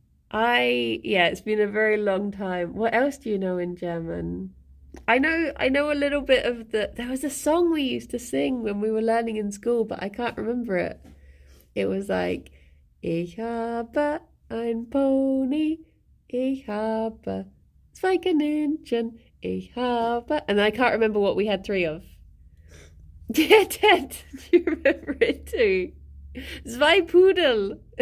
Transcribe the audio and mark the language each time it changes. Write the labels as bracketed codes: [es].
[en] It's been a very long time. What else do you know in German? I know a little bit of there was a song we used to sing when we were learning in school, but I can't remember it. It was like, [de] Ich habe ein Pony, ich habe zwei Kaninchen, ich habe... [en] And I can't remember what we had 3 of. Yeah, Ted, do you remember it too? [de] Zwei Pudel.